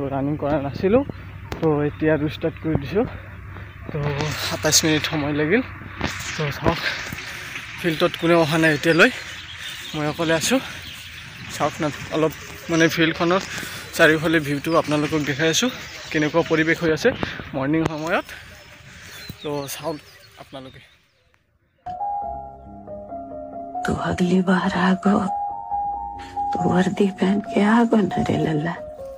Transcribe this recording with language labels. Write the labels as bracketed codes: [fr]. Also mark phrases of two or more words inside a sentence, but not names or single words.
[as] ৰানিং কৰা নাছিলো তো এতিয়া ষ্টাৰ্ট কৰি দিছো তো 27 মিনিট সময় লাগিল তো চাওক ফিল্ডত কোনো অহা নাই এতিয়ালৈ মই অকলে আছো চাওক না অলপ মানে ফিল্ডখনৰ চাৰিওফালে ভিউটো আপোনালোকক দেখাই আছো কেনেকুৱা পৰিবেশ হৈ আছে মৰ্নিং সময়ত তো চাওক আপোনালোকে [hi] तो अगली बार आगो तो वर्दी पहन के आगो न रे लल्ला